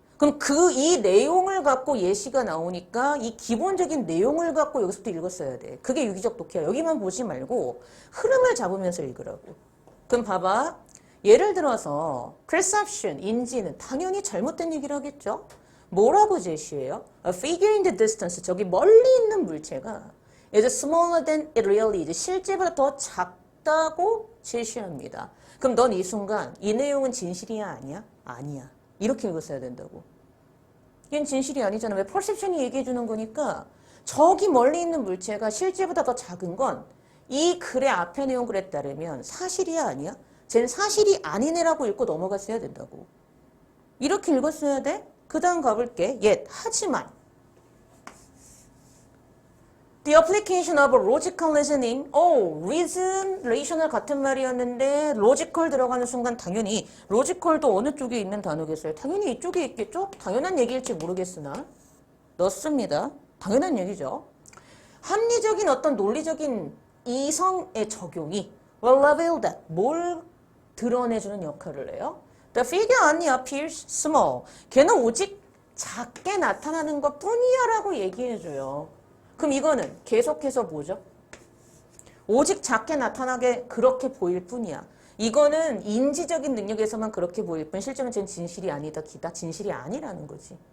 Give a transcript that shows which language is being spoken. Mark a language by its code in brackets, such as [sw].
[ko] 그럼 이 내용을 갖고 예시가 나오니까 이 기본적인 내용을 갖고 여기서부터 읽었어야 돼. 그게 유기적 독해야. 여기만 보지 말고 흐름을 잡으면서 읽으라고. 그럼 봐봐. 예를 들어서 perception, 인지는 당연히 잘못된 얘기를 하겠죠? 뭐라고 제시해요? [en] A figure in the distance, [ko] 저기 멀리 있는 물체가 [en] is smaller than it really is, [ko] 실제보다 더 작다고 제시합니다. 그럼 넌 이 순간 이 내용은 진실이야 아니야? 아니야. 이렇게 읽었어야 된다고. 이건 진실이 아니잖아. 왜? 퍼셉션이 얘기해 주는 거니까 저기 멀리 있는 물체가 실제보다 더 작은 건 이 글의 앞에 내용 글에 따르면 사실이야 아니야? 쟨 사실이 아니네라고 읽고 넘어갔어야 된다고. 이렇게 읽었어야 돼? 그 다음 가볼게. 하지만 [en] The application of logical reasoning. [ko] reason, rational 같은 말이었는데 logical 들어가는 순간 당연히 logical도 어느 쪽에 있는 단어겠어요? 당연히 이쪽에 있겠죠? 당연한 얘기일지 모르겠으나 넣습니다. 당연한 얘기죠. 합리적인 어떤 논리적인 이성의 적용이 [en] will reveal that, [ko] 뭘 드러내주는 역할을 해요? [en] The figure only appears small. [ko] 걔는 오직 작게 나타나는 것 뿐이야 라고 얘기해줘요. 그럼 이거는 계속해서 뭐죠? 오직 작게 나타나게 그렇게 보일 뿐이야. 이거는 인지적인 능력에서만 그렇게 보일 뿐 실제는 쟤는 진실이 아니다 기다 진실이 아니라는 거지.